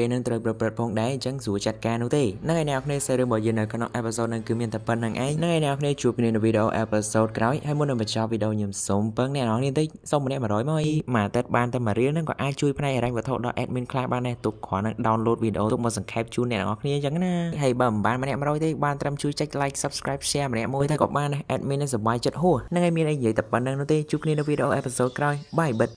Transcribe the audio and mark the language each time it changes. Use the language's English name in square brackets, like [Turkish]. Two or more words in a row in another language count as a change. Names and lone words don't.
[Khmer] នឹងត្រូវប្រព្រឹត្តផងដែរអញ្ចឹងស្រួលចាត់ការនោះទេហ្នឹងហើយអ្នកនរគ្នាសេរីរបស់យើងនៅក្នុង episode ហ្នឹងគឺមានតែប៉ុណ្្នឹងឯងហ្នឹងហើយអ្នកនរគ្នាជួបគ្នានៅវីដេអូ episode ក្រោយហើយមុននឹងបញ្ចប់វីដេអូខ្ញុំសូមពឹងអ្នកនរគ្នាបន្តិចសូមម្នាក់100មកមួយអាទិត្យបានតែមួយរៀលហ្នឹងក៏អាចជួយផ្នែកហិរញ្ញវត្ថុដល់ admin ខ្លះបានដែរទុកគ្រាន់តែ download វីដេអូទុកមកសង្ខេបជូនអ្នកនរគ្នាអញ្ចឹងណាហើយបើមិនបានម្នាក់100ទេបានត្រឹមជួយចុច [English] like subscribe share [Khmer] ម្នាក់មួយតែក៏បាន admin នឹងសប្បាយចិត្តហួសហ្នឹងហើយមានអីនិយាយតែប៉ុណ្្នឹងនោះទេជួបគ្នានៅវីដេអូ episode ក្រោយ [English] bye bye